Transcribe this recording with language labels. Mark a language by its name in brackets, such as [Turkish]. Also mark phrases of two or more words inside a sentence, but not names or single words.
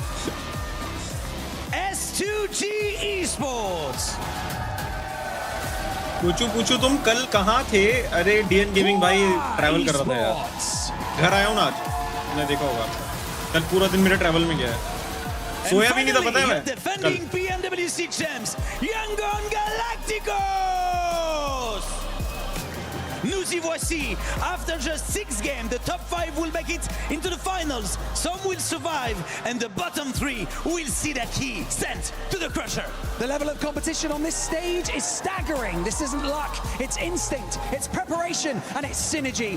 [English] S2G Esports. [Hindi] पूछू तुम कल कहाँ थे? अरे डीएन गेमिंग भाई ट्रैवल कर रहा था यार. घर आया हूँ ना आज. तुमने देखा होगा कल पूरा दिन मेरा ट्रैवल में गया है. सोया भी नहीं था पता है मैं. [English] Defending PMWC champs, Yangon Galacticos. [French] Nous y voici. [English] After just 6 games, the top 5 will make it into the finals. Some will survive, and the bottom 3 will see their key sent to the crusher. The level of competition on this stage is staggering. This isn't luck, it's instinct, it's preparation, and it's synergy.